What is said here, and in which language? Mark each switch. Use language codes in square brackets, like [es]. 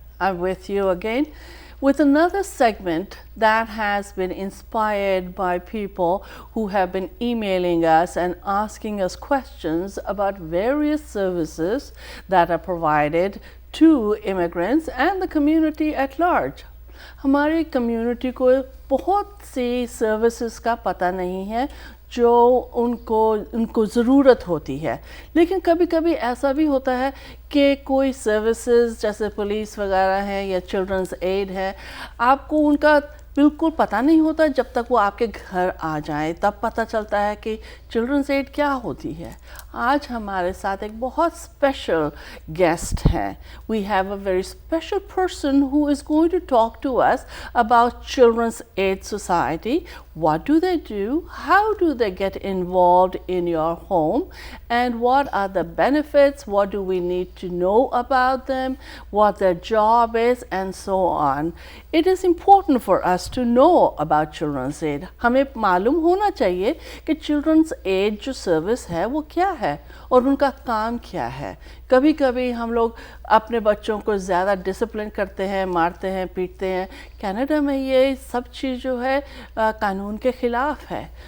[en] I'm with you again with another segment that has been inspired by people who have been emailing us and asking us questions about various services that are provided to immigrants and the community at large. [hi] हमारी community को बहुत सी services का पता नहीं है जो उनको ज़रूरत होती है, लेकिन कभी कभी ऐसा भी होता है कि कोई सर्विसेज जैसे पुलिस वगैरह है या चिल्ड्रंस एड है, आपको उनका बिल्कुल पता नहीं होता जब तक वो आपके घर आ जाए, तब पता चलता है कि चिल्ड्रंस एड क्या होती है। आज हमारे साथ एक बहुत स्पेशल गेस्ट है। [en] We have a very special person who is going to talk to us about children's aid society. What do they do? How do they get involved in your home? And what are the benefits? What do we need to know about them? What their job is, and so on. It is important for us to know about Children's Aid. [hi] हमें मालूम होना चाहिए कि Children's Aid जो service है वो क्या है और उनका काम क्या है। कभी कभी हम लोग अपने बच्चों को ज़्यादा डिसिप्लिन करते हैं, मारते हैं, पीटते हैं। कनाडा में ये सब चीज़ जो है कानून के ख़िलाफ़ है।